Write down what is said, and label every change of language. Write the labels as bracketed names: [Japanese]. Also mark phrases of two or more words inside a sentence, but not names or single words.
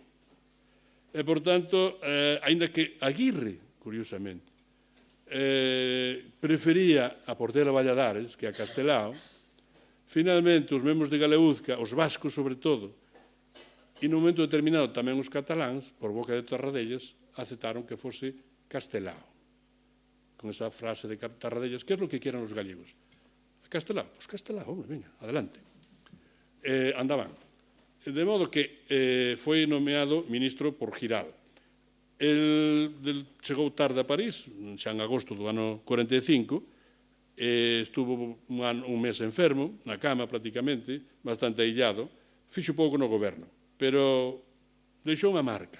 [Galician] E, por tanto, aínda que Aguirre, curiosamente, prefería a Portela Valladares que a Castelao, finalmente os membros de Galeuzca, os vascos sobre todo, e no momento determinado tamén os cataláns, por boca de Tarradellas, aceptaron que fose Castelao, con esa frase de Tarradellas: [Spanish] ¿qué es lo que quieran los gallegos? ¿A Castelao? Pues Castelao, hombre, venga, adelante. [Galician] Andaban. De modo que foi nomeado ministro por Giral. Chegou tarde a París, xa en agosto do ano 45, estuvo un mes enfermo, na cama prácticamente, bastante aillado, fixo pouco no goberno, pero deixou unha marca.